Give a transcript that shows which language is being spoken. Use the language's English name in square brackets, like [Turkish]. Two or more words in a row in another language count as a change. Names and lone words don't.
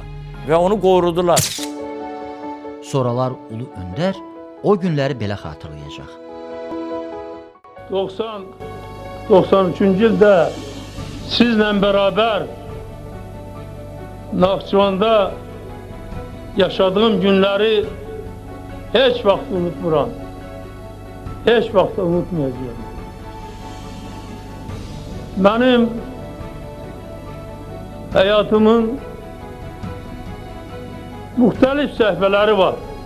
[Azerbaijani] Və onu qorudular. Sonralar Ulu Öndər o günləri belə xatırlayacaq. 93-cü ildə sizlə bərabər Naxçıvanda yaşadığım [Turkish] günleri hiç vakit unutmuram. Hiç vakit unutmayacağım. Benim hayatımın muhtelif səhifələri var.